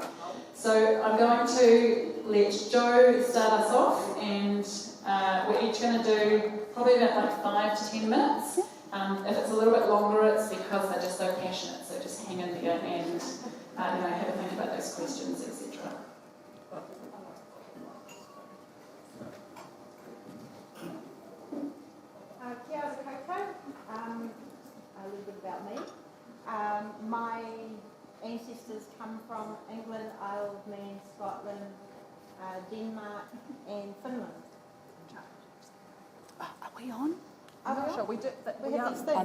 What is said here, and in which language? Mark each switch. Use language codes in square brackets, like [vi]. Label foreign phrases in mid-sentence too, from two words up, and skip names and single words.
[en] So I'm going to let Jo start us off, and we're each going to do probably about like 5 to 10 minutes. If it's a little bit longer, it's because they're just so passionate. So just hang in there and have a think about those questions, etc. [mi] Kia ora koutou. [en] A little bit about me. My ancestors come from England, Isle of Man, Scotland, Denmark and Finland. Are we on? I'm not sure. We have these things.